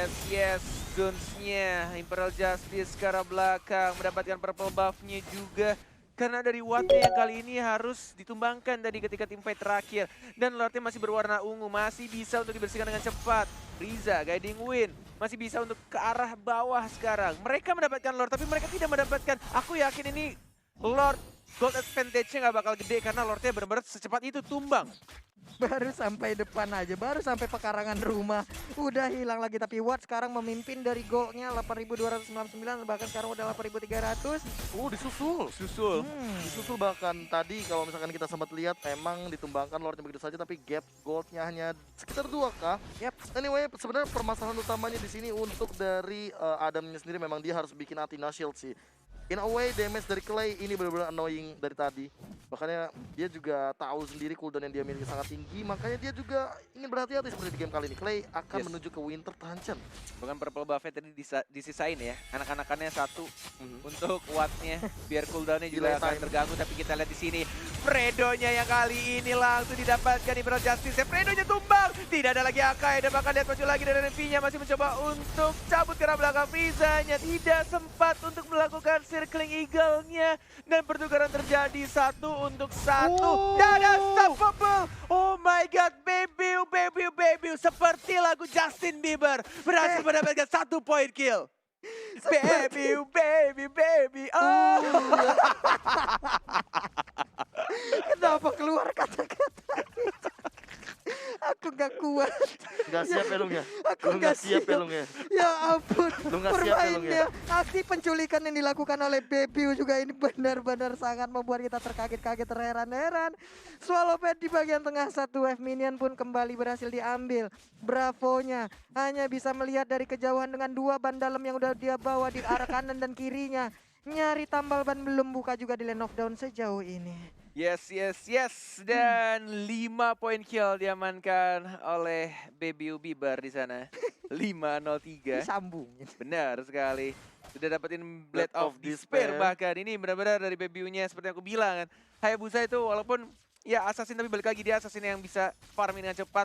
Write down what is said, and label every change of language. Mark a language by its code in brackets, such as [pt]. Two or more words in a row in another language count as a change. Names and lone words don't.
[id] Guns-nya Imperial Justice ke arah belakang mendapatkan [en] purple buff-nya [id] juga. Karena dari wattnya yang kali ini harus ditumbangkan tadi ketika tim fight terakhir. Dan Lordnya masih berwarna ungu, masih bisa untuk dibersihkan dengan cepat. Riza, Guiding Wind, masih bisa untuk ke arah bawah sekarang. Mereka mendapatkan Lord, tapi mereka tidak mendapatkan. Aku yakin ini Lord [en] gold advantage-nya [id] nggak bakal gede karena Lordnya benar-benar secepat itu tumbang. Baru sampai depan aja, baru sampai pekarangan rumah udah hilang lagi. Tapi Watt sekarang memimpin dari golnya 8.299, bahkan sekarang udah 8.300. Disusul bahkan tadi kalau misalkan kita sempat lihat emang ditumbangkan Lordnya begitu saja tapi [en] gap goldnya [id] hanya sekitar 2k. Anyway, sebenarnya permasalahan utamanya di sini untuk dari Adamnya sendiri memang dia harus bikin Athena Shield sih. [en] in a way damage [id] dari Clay ini benar-benar annoying dari tadi. Makanya dia juga tahu sendiri cooldown yang dia miliki sangat tinggi, makanya dia juga ingin berhati-hati seperti di game kali ini. Clay akan menuju ke Winter Dungeon. Bukan [en] purple buff-nya [id] tadi disisain ya. Anak-anakannya satu untuk wattnya biar cooldownnya juga Delay akan time. terganggu. Tapi kita lihat di sini Fredonya yang kali ini langsung didapatkan Emerald Justice. Fredonya tumbang, tidak ada lagi Akai dan bahkan lihat maju lagi dari Renvi-nya masih mencoba untuk cabut ke arah belakang. Frieza-nya tidak sempat untuk melakukan [en] circling eagle-nya [id] dan pertukaran terjadi 1-1 dan unstoppable. [en] Oh my god, baby [id] seperti lagu Justin Bieber berhasil mendapatkan 1 [en] point kill. [id] Baby, oh. Kenapa keluar kata-kata itu? Aku gak kuat. Nggak siap ya, Lung ya? Aku Lu nggak nggak siap ya, siap. Lung ya? Ya ampun, Lu nggak siap ya, Lung ya? permainnya, aksi penculikan yang dilakukan oleh Bebiu juga ini benar-benar sangat membuat kita terkaget-kaget, terheran-heran. Swallow Pad di bagian tengah, 1 [en] wave minion [id] pun kembali berhasil diambil. Bravonya hanya bisa melihat dari kejauhan dengan 2 ban dalam yang udah dia bawa di arah kanan dan kirinya. Nyari tambal ban belum buka juga di [en] lane of down [id] sejauh ini. Yes. Dan 5 [en] point kill [id] diamankan oleh Baby Bieber di sana. 5-0-3. Disambungin. Benar sekali. Sudah dapetin Blade Blade of of Despair Despair. bahkan. Ini benar-benar dari Baby-nya seperti yang aku bilang kan. Hayabusa itu walaupun ya assassin tapi balik lagi dia assassin yang bisa farming dengan cepat.